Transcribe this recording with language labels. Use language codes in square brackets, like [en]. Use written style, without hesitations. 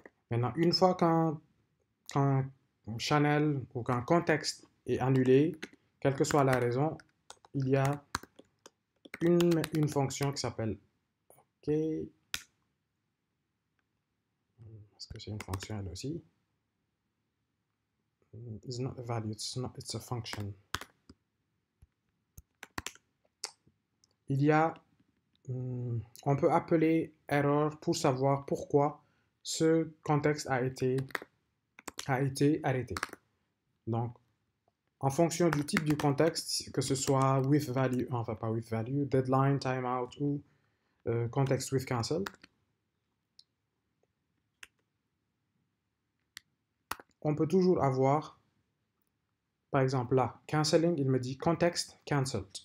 [fr] Maintenant, une fois qu'un channel ou qu'un contexte est annulé, quelle que soit la raison, il y a une fonction qui s'appelle OK. Est-ce que c'est une fonction elle aussi? [en] It's not a value, it's a function. [fr] Il y a, on peut appeler error pour savoir pourquoi ce contexte a été arrêté. Donc, en fonction du type du contexte, que ce soit with value, enfin pas with value, deadline, timeout ou context with cancel, on peut toujours avoir, par exemple là, canceling, il me dit context cancelled.